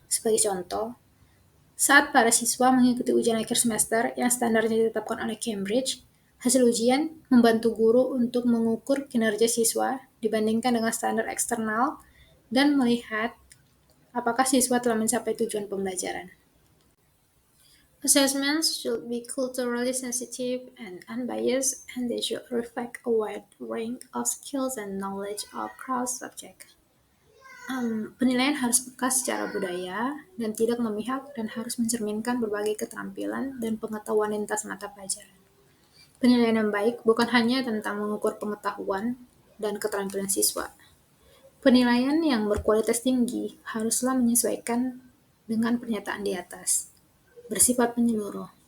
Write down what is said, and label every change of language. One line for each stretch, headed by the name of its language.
Indonesian: Sebagai contoh, saat para siswa mengikuti ujian akhir semester yang standarnya ditetapkan oleh Cambridge, hasil ujian membantu guru untuk mengukur kinerja siswa dibandingkan dengan standar eksternal dan melihat apakah siswa telah mencapai tujuan pembelajaran.
English: Assessments should be culturally sensitive and unbiased, and they should reflect a wide range of skills and knowledge across subjects.
Indonesian: Penilaian harus peka secara budaya dan tidak memihak dan harus mencerminkan berbagai keterampilan dan pengetahuan lintas mata pelajaran. Penilaian yang baik bukan hanya tentang mengukur pengetahuan dan keterampilan siswa. Penilaian yang berkualitas tinggi haruslah menyesuaikan dengan pernyataan di atas, bersifat menyeluruh.